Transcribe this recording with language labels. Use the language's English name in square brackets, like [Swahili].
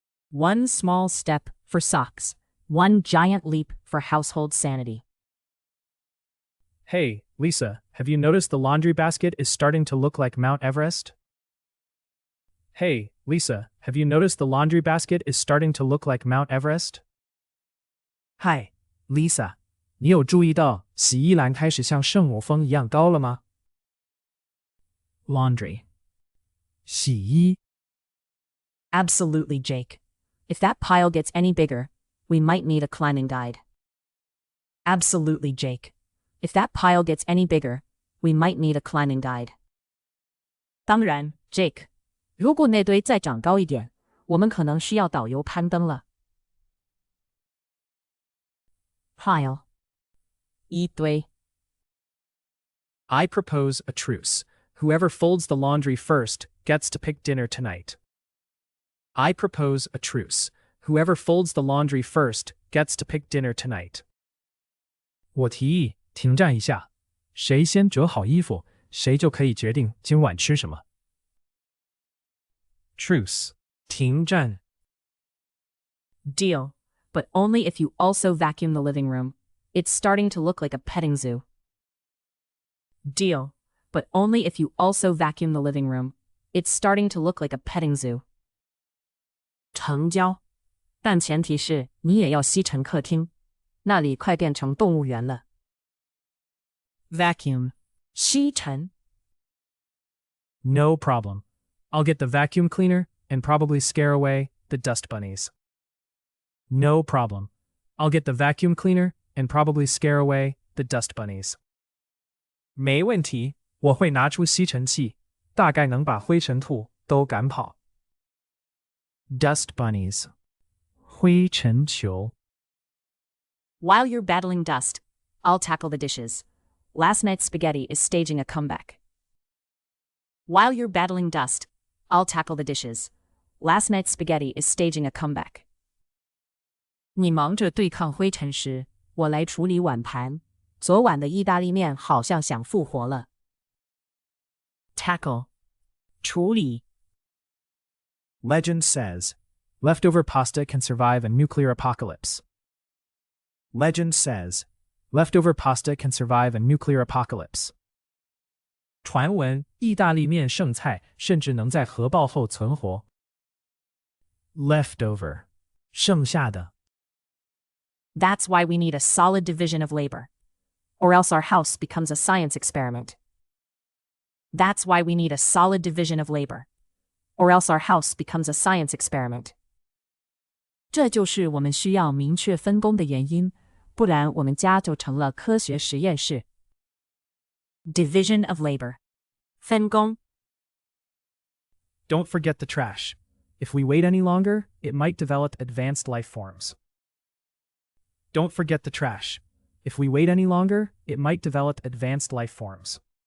[English] One small step for socks. One giant leap for household sanity. Hey, Lisa, have you noticed the laundry basket is starting to look like Mount Everest? Hey, Lisa, have you noticed the laundry basket is starting to look like Mount Everest? [Chinese] Hi, Lisa, 你有注意到洗衣篮开始像圣母峰一样高了吗？ [English] Laundry. 洗衣. Absolutely, Jake. If that pile gets any bigger, we might need a climbing guide. Absolutely, Jake. If that pile gets any bigger, we might need a climbing guide. [Chinese] 当然, Jake. 如果那堆再长高一点，我们可能需要导游攀登了。 [English] Pile. 一堆。 I propose a truce. Whoever folds the laundry first gets to pick dinner tonight. I propose a truce. Whoever folds the laundry first gets to pick dinner tonight. [Chinese] 我提议停战一下，谁先折好衣服，谁就可以决定今晚吃什么。 [English] Truce. 停战。 Deal. But only if you also vacuum the living room. It's starting to look like a petting zoo. Deal. But only if you also vacuum the living room. It's starting to look like a petting zoo. [Chinese] 成交。但前提是你也要吸尘客厅，那里快变成动物园了。 [English] Vacuum. 吸尘。 No problem. I'll get the vacuum cleaner and probably scare away the dust bunnies. No problem. I'll get the vacuum cleaner and probably scare away the dust bunnies. [Chinese] 没问题，我会拿出吸尘器，大概能把灰尘兔都赶跑。 [English] Dust bunnies. 灰尘球。 While you're battling dust, I'll tackle the dishes. Last night's spaghetti is staging a comeback. While you're battling dust, I'll tackle the dishes. Last night's spaghetti is staging a comeback. [Chinese] 你忙着对抗灰尘时，我来处理碗盘。昨晚的意大利面好像想复活了。 [English] Tackle. 处理。 Legend says, leftover pasta can survive a nuclear apocalypse. Legend says, leftover pasta can survive a nuclear apocalypse. [Chinese] 传闻意大利面剩菜甚至能在核爆后存活。 [English] Leftover. 剩下的。 That's why we need a solid division of labor. Or else our house becomes a science experiment. That's why we need a solid division of labor. Or else our house becomes a science experiment. [Chinese] 这就是我们需要明确分工的原因，不然我们家就成了科学实验室。 [English] Division of labor. 分工。 Don't forget the trash. If we wait any longer, it might develop advanced life forms. Don't forget the trash. If we wait any longer, it might develop advanced life forms.